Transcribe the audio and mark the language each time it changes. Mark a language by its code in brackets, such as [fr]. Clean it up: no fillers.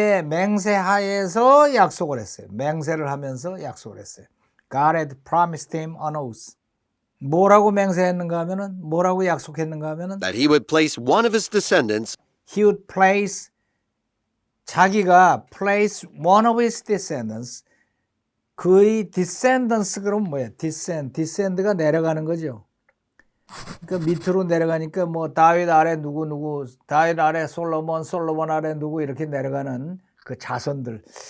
[ko] 맹세하에서 약속을 했어요. 맹세를 하면서 약속을 했어요. [en] God had promised him on oath. [ko] 뭐라고 맹세했는가 하면은, 뭐라고 약속했는가 하면은 [en] that he would place one of his descendants he would place, [ko] 자기가 [en] place one of his descendants, [ko] 그의 [en] descendants [ko] 그럼 뭐예요? descend가 내려가는 거죠. 그러니까 밑으로 내려가니까 뭐 다윗 아래 누구, 다윗 아래 솔로몬 아래 누구 이렇게 내려가는 그 자손들.